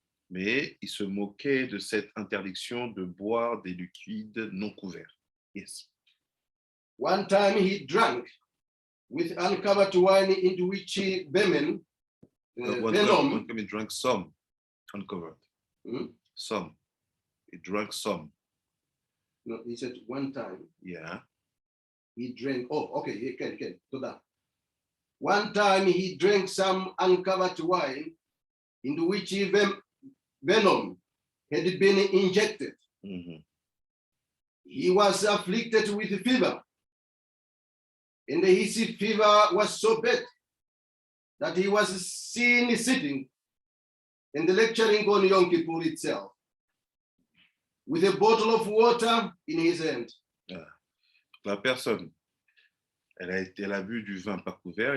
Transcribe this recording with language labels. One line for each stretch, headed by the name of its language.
French: Mais il se moquait de cette interdiction de boire des liquides non couverts.
English: Yes. One time he drank with uncovered wine into which venom. One time he drank some uncovered. Some. He drank some. No, he said one time. Yeah. He drank. Oh, okay. He can. So that. One time he drank some uncovered wine into which venom had been injected. Mm-hmm. He was afflicted with fever, and his fever was so bad that he was seen sitting and lecturing on Yom Kippur itself with a bottle of water in his hand. Yeah.
French: La personne, elle a bu du vin pas couvert.